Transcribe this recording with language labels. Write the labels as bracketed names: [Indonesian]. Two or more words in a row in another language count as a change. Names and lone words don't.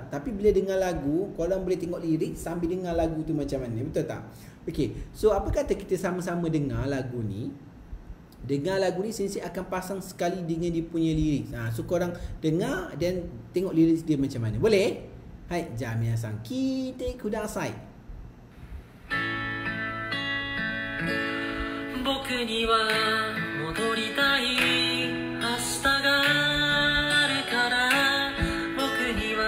[Malay] Tapi bila dengar lagu, korang boleh tengok lirik sambil dengar lagu tu macam mana, betul tak? Okey, so apa kata kita sama-sama dengar lagu ni? Dengar lagu ni Sensei akan pasang sekali dengan dia punya lirik. So korang dengar dan tengok lirik dia macam mana. Boleh? [Japanese] はい、じゃ 皆さん 聞いて ください. 僕には戻りたい明日があるから僕には